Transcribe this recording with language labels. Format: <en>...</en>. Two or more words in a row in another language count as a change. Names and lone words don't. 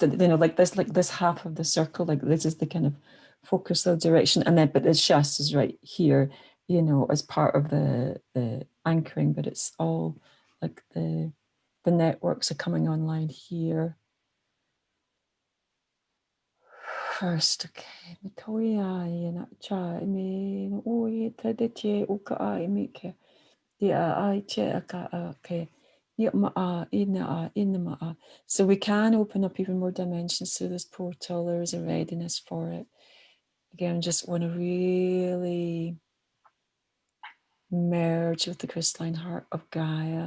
<en>Like this half of the circle. Like this is the kind of focus of direction, and then but the Shas is right here. As part of the anchoring, but it's all like the networks are coming online here. First, okay. Mitoya ina cha me oi tadete uka ai mike. Yeah, I check. Okay. So we can open up even more dimensions through this portal. There is a readiness for it. Again, just want to really merge with the crystalline heart of Gaia.</en>